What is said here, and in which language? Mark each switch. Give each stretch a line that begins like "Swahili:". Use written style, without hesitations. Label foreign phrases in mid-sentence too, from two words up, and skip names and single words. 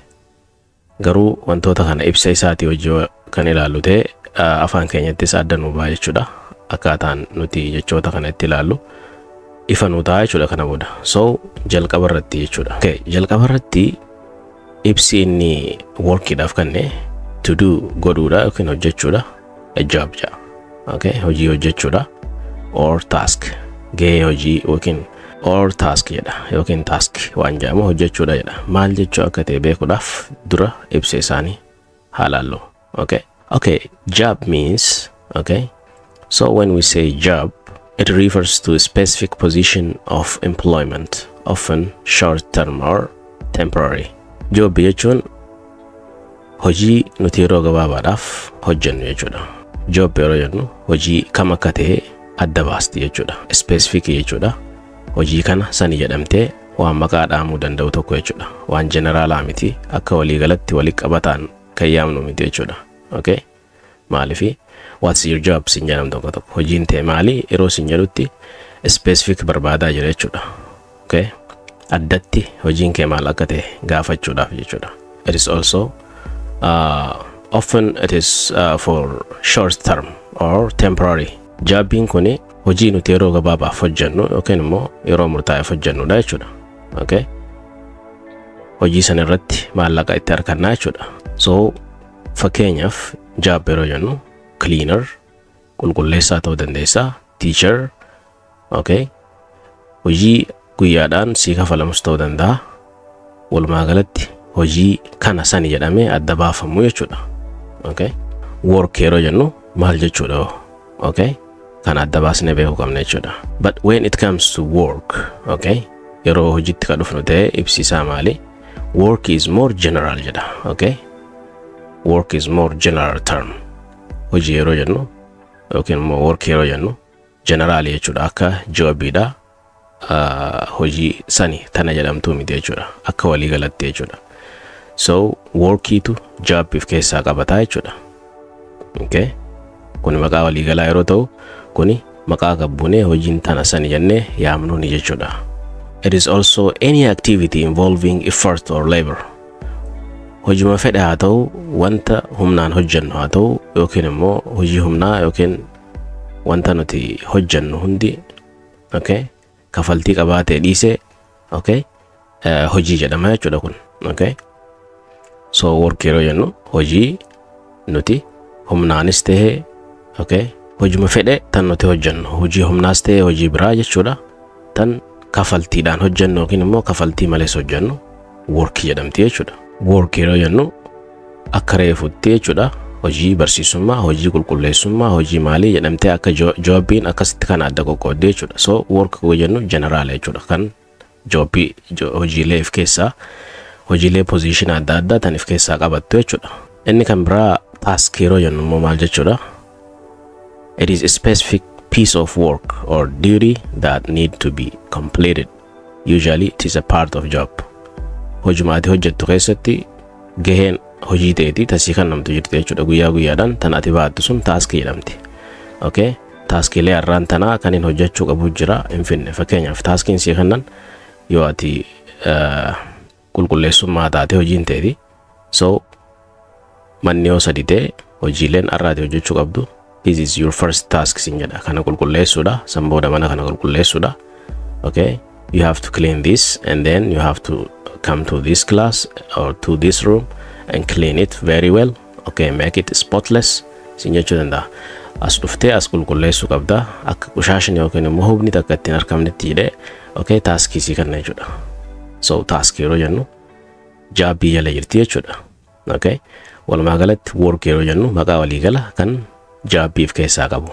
Oromo: Garuu wantoota kana ibsa isaatii hojii kan ilaallu ta'e afaan keenyattis adda nu ba'a jechuudha. Akkaataan nuti jechoota kana itti ilaallu ifa nu ta'a jechuudha kana booda. So jalqaba irratti jechuudha. Okay, jalqaba irratti ibsi inni workiidhaaf kenne
English: to do
Oromo: godhuudha yookiin hojjechuudha.
English: A job ja.
Oromo: Okay, hojii hojjechuudha
English: or task
Oromo: gahee hojii yookiin
English: or task
Oromo: jedha yookiin task waan jedhamu hojjechuudha jedha. Maal jechuu akka ta'e beekuudhaaf dura ibsa isaanii haa laallu.
English: Okay, job means, okay, so when we say job, it refers to a specific position of employment, often short term or temporary.
Oromo: Job jechuun hojii nuti yeroo gabaabaadhaaf hojjennu jechuudha. Job yeroo jennu hojii kam akka ta'e adda baasti jechuudha. Specific jechuudha. Hojii kana sani jedhamtee waan maqaa dhaamuu danda'u tokko jechuudha. Waan generaalaa miti, akka waliigalatti walitti qabataan kan yaamnu miti jechuudha. Okay? Maalifi
English: what's your job
Oromo: sin jedhamu tokko hojiin ta'e maali yeroo sin jedhutti specific barbaadaa jira jechuudha. Okay? Addatti hojiin kee maal akka ta'e gaafachuudhaaf jechuudha.
English: It is also often it is for short term or temporary.
Oromo: Jobbiin kuni hojii nuti yeroo gabaabaaf hojjennu yookiin immoo yeroo murtaa'eef hojjennudha jechuudha. Okay? Hojii sana irratti maallaqa itti argannaa jechuudha. So fakkeenyaaf job yeroo jennu cleaner, qulqulleessaa ta'uu dandeessa, teacher, okay? Hojii guyyaadhaan sii kafalamus ta'uu danda'a. Walumaa galatti hojii kana sani jedhamee adda baafamu jechuudha. Okay? Work yeroo jennu maal jechuudha? Okay? Kan adda baasnee beekuu qabna jechuudha.
English: But when it comes to work, okay?
Oromo: Yeroo hojiitti ka dhufnu ta'e ibsisaa maali?
English: Work is more general jedha. Okay? Work is more general term.
Oromo: Hojii yeroo jennu yookiin immoo work yeroo jennu general jechuudha. Akka jobbiidha. Hojii sani tana jedhamtuu miti jechuudha. Akka walii galatti jechuudha. So workiitu jobbiif keessaa qabataa jechuudha. Okay? Kuni maqaa walii galaa yeroo ta'u kuni maqaa qabbuunee hojiin tana sani jennee yaamnu ni jechuudha.
English: It is also any activity involving effort or labor.
Oromo: Hojii fedhe haa ta'u wanta humnaan hojjennu haa ta'u yookiin immoo hojii humnaa yookiin wanta nuti hojjennu hundi, okay, kafaltii qabaatee dhiisee, okay, hojii jedhama jechuudha kun. Okay? So work yeroo jennu hojii nuti humnaanis ta'e, okay, hojii fedhe tan nuti hojjennu, hojii humnaas ta'e hojii biraa jechuudha. Tan kafaltiidhaan hojjennu yookiin immoo kafaltii malees hojjennu work jedhamti jechuudha. Work yeroo jennu akka reefutti jechuudha. Hojii barsiisummaa, hojii qulqulleessummaa, hojii maalii jedhamtee akka jobbiin akkasitti kan adda qoqqoodde jechuudha. So work yeroo jennu general jechuudha. Kan jobbii hojiilee of keessaa hojiilee position adda addaa tan of keessaa qabattu jechuudha. Inni kan biraa task yeroo jennu immoo maal jechuudha?
English: It is a specific piece of work or duty that need to be completed. Usually it is a part of job.
Oromo: Hojumaati hojjettu keessatti gaheen hojii ta'eeti tasii kan namtu jirti jechuudha. Guyyaa guyyaadhaan tan ati baattu sun taaskii jedhamti. Okay? Taaskiilee har'aan tanaa kan hin hojjechuu qabu jira hin finne. Fakkeenyaaf taaskiin sii kannan yoo ati qulqulleessummaa taate hojiin ta'eeti. So manni yoo sadi ta'e hojiileen har'aati hojjechuu qabdu.
English: This is your first task
Oromo: sin jedha. Kana qulqulleessuudha. San booda mana kana qulqulleessuudha. Okay?
English: You have to clean this and then you have to come to this class or to this room and clean it very well. Okay, make it spotless.
Oromo: Sin jechuu danda'a. As dhuftee as qulqulleessuu qabda. Akka qushaashni yookiin immoo hubni takka ittiin argamnetti jedhee okay, taaskii sii kenna jechuudha. So taaskii yeroo jennu jaabbii jala jirti jechuudha. Okay? Walumaa galatti work yeroo jennu maqaa waliigala kan jaabbiif keessaa qabu.